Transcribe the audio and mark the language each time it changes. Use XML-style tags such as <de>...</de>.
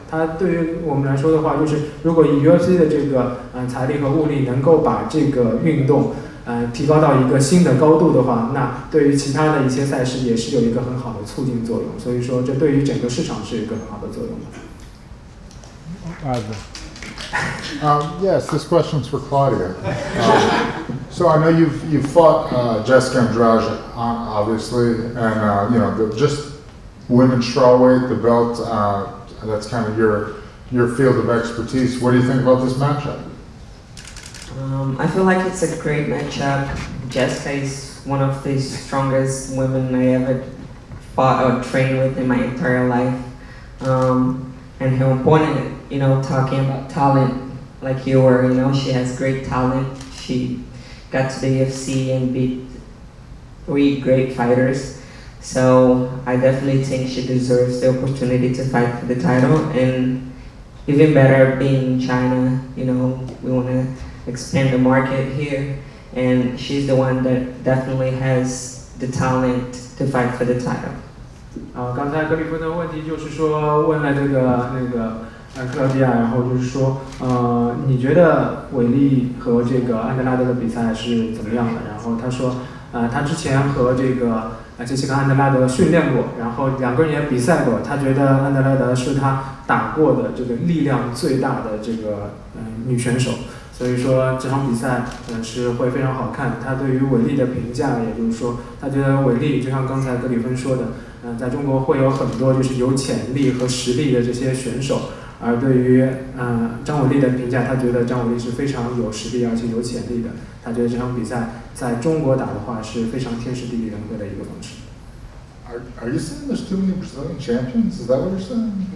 <zh>他对于我们来说的话，就是如果以 UFC 的这个财力和物力能够把这个运动提高到一个新的高度的话，那对于其他的一些赛事也是有一个很好的促进作用。所以说，这对于整个市场是有一个很好的作用的。</zh> <en>Yes, this question's for Claudia. So I know you've fought Jessica Andrade, obviously, and just women's strawweight, the belt. That's kind of your field of expertise. What do you think about this matchup? I feel like it's a great matchup. Jessica is one of the strongest women I ever fought or trained with in my entire life. And her opponent, talking about talent like you were, she has great talent. She got to the UFC and beat 3 great fighters. So I definitely think she deserves the opportunity to fight for the title. And even better, being in China, we want to expand the market here. And she's the one that definitely has the talent to fight for the title.</en> <zh>刚才格里芬的问题就是说问了这个克劳迪亚，然后就是说你觉得韦利和这个安德拉德的比赛是怎么样的？然后他说他之前和这个杰西卡安德拉德训练过，然后2个人也比赛过，他觉得安德拉德是他打过的这个力量最大的这个女选手。所以说这场比赛是会非常好看。他对于韦利的评价，也就是说，他觉得韦利就像刚才格里芬说的，在中国会有很多就是有潜力和实力的这些选手。而对于张伟丽的评价，他觉得张伟丽是非常有实力而且有潜力的。他觉得这场比赛在中国打的话是非常天时地利人和的一个方式。</zh> <en>Are you saying there's too many Brazilian champions? Is that what you're saying?</en>